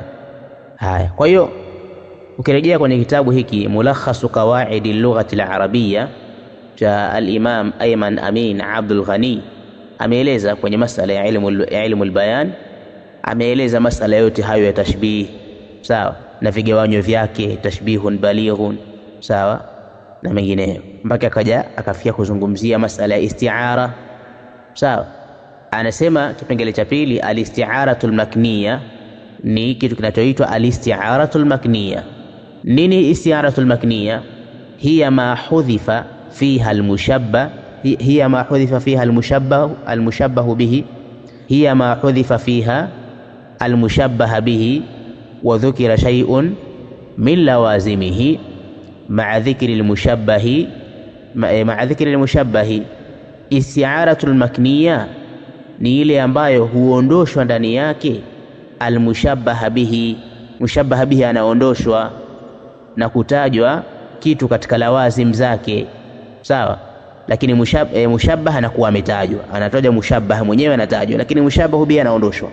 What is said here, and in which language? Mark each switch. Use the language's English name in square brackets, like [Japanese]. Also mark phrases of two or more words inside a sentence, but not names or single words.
[Swahili] Haya, kwa hiyo ukirejea kwenye kitabu hiki Mulakhasu Qawaidi Lughati al-Arabiyya cha al-Imam Ayman Amin Abdul Ghani, ameeleza kwenye masala ya [Arabic] علم البيان, [Swahili] ameeleza masala yote hayo ya tashbih, sawa, na vigawanyo vyake, [Arabic] تشبيه بليغ, [Swahili] sawa, na mengineyo, mpaka akafikia kuzungumzia masala ya isti'ara, sawa. Anasema kipengele cha pili, [Arabic] الاستعارة المكنية [Swahili] ni kitu kinachoitwa [Arabic] الاستعارة المكنية. Nini الاستعارة المكنية? هي ما حذف فيها المشبه، هي ما حذف فيها المشبه به، هي ما حذف فيها المشبه به وذكر شيء من لوازمه مع ذكر المشبه. الاستعارة المكنية [Swahili] ni ile ambayo huondoshwa ndani yake [Arabic] المشبه به, المشبه به [Swahili] anaondoshwa na kutajwa kitu katika lawazim zake, sawa, lakini mushabbah anakuwa ametajwa, anatajwa mushabbah mwenyewe anatajwa, lakini [Arabic] المشبه به [Swahili] anaondoshwa.